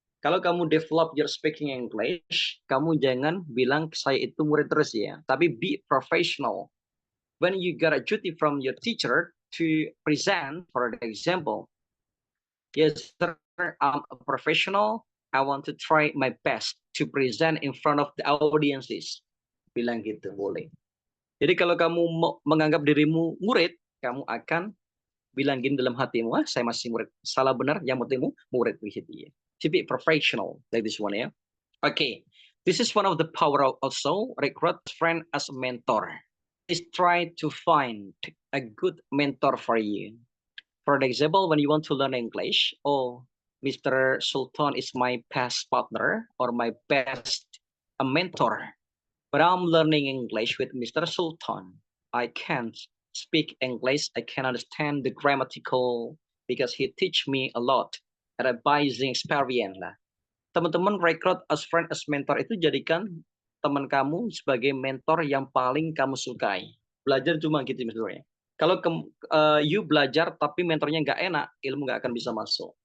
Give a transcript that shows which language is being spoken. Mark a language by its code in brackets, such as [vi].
[id] Kalau kamu [en] develop your speaking English, [id] kamu jangan bilang saya itu murid terus ya, tapi [en] be professional. When you got a duty from your teacher to present, for example, yes, sir, I'm a professional. I want to try my best to present in front of the audiences. [id] Bilang gitu boleh. Jadi kalau kamu menganggap dirimu murid, kamu akan bilang gini dalam hatimu, saya masih murid. Salah benar, yang pentingmu murid begitu ya. [en] To be professional, like this one [id] ya. [en] Okay, this is one of the power of also recruit friend as a mentor. Please try to find a good mentor for you. For example, when you want to learn English, oh, Mr. Sultan is my best partner or my best mentor. But I'm learning English with Mr. Sultan. I can't speak English. I can understand the grammatical because he teach me a lot. Advising experience lah. [id] Teman-teman rekrut [en] as friend as mentor [id] itu jadikan teman kamu sebagai mentor yang paling kamu sukai. Belajar cuma gitu misalnya. Kalau you belajar tapi mentornya nggak enak, ilmu nggak akan bisa masuk.